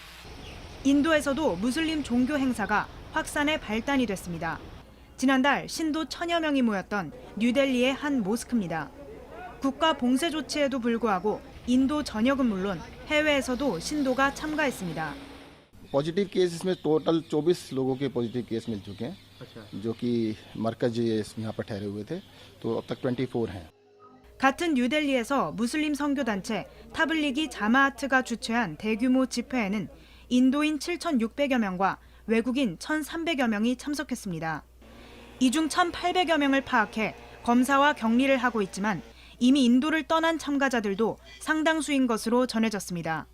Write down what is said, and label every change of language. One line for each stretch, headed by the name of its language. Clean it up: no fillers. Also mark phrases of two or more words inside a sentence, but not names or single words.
Korean: 인도에서도 무슬림 종교 행사가 확산의 발단이 됐습니다. 지난달 신도 1,000여 명이 모였던 뉴델리의 한 모스크입니다. 국가 봉쇄 조치에도 불구하고 인도 전역은 물론 해외에서도 신도가 참가했습니다.
English: positive case
Hindi: इसमें टोटल 24 लोगों के
English: positive case
Hindi: मिल चुके हैं जो कि मरकज यहाँ पर ठहरे हुए थे तो अब तक 24 हैं.
Korean: 같은 뉴델리에서 무슬림 선교단체 타블리기 자마아트가 주최한 대규모 집회에는 인도인 7,600여 명과 외국인 1,300여 명이 참석했습니다. 이 중 1,800여 명을 파악해 검사와 격리를 하고 있지만 이미 인도를 떠난 참가자들도 상당수인 것으로 전해졌습니다.